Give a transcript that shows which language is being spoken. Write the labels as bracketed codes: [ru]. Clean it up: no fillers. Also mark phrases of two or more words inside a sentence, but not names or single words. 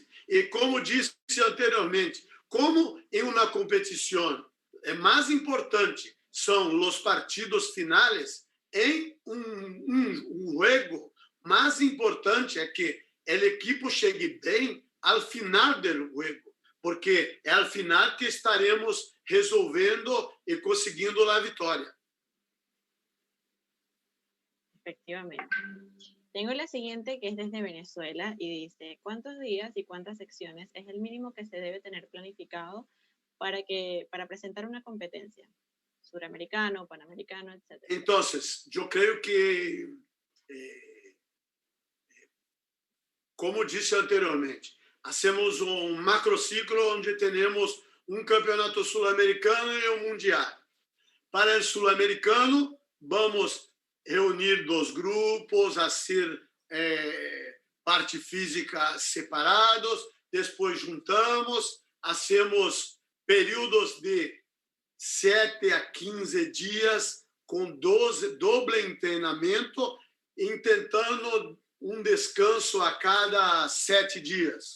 [pt] E como disse anteriormente, como em uma competição é mais importante são os partidos finais, em um jogo mais importante é que a equipe chegue bem [es] al final del juego, [pt] porque é [es] al final [pt] que estaremos resolvendo e conseguindo a vitória. [es] Efectivamente. Tengo la siguiente que es desde Venezuela y dice, ¿cuántos días y cuántas secciones es el mínimo que se debe tener planificado para presentar una competencia? Suramericano, panamericano, etc. Entonces, yo creo que, [pt] como disse anteriormente, hacemos um macrociclo onde temos um campeonato sul-americano e um mundial. Para o sul-americano, vamos reunir dos grupos, fazer parte física separados, depois juntamos, hacemos períodos de 7 a 15 dias com doble treinamento, tentando um descanso a cada 7 dias.